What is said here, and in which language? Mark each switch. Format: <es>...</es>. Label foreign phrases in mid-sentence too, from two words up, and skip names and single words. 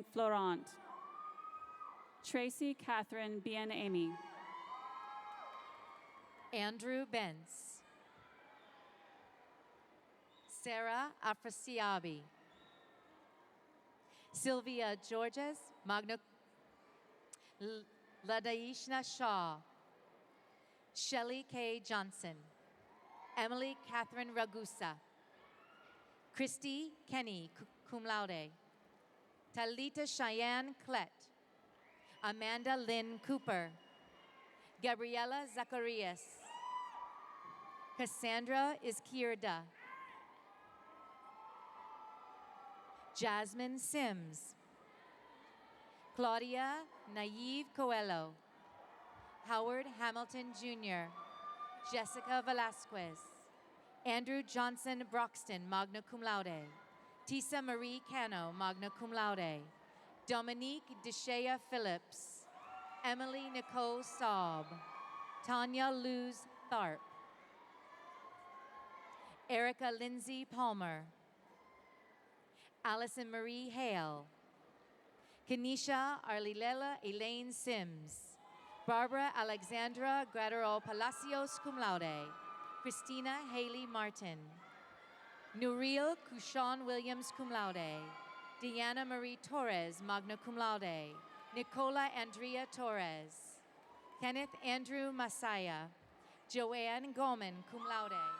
<en>Florent, Tracy Catherine Bien Amy, Andrew Benz, Sarah Afrasiabi, Sylvia Georges, Magna Ladaishna Shaw, Shelley K. Johnson, Emily Catherine Ragusa, Christy Kenny,</en> <la>cum laude,</la> <en>Talita Cheyenne Klett, Amanda Lynn Cooper, Gabriela Zacharias, Cassandra Izquierda, Jasmine Sims, Claudia Naive Coelho, Howard Hamilton Jr., Jessica Velasquez, Andrew Johnson Broxton,</en> <la>magna cum laude,</la> <en>Tisa Marie Cano,</en> <la>magna cum laude,</la> <en>Dominique Deshea Phillips, Emily Nicole Saub, Tanya Luz Tharp, Erica Lindsay Palmer, Allison Marie Hale, Kenisha Arlilela Elaine Sims, Barbara Alexandra Gradero Palacios</en> <la>cum laude,</la> <en>Christina Haley Martin, Nuril Kushan Williams cum laude, Deanna Marie Torres,</en> <la>magna cum laude,</la> <en>Nicola Andrea Torres, Kenneth Andrew Masaya, Joanne Goman,</en> <la>cum laude,</la>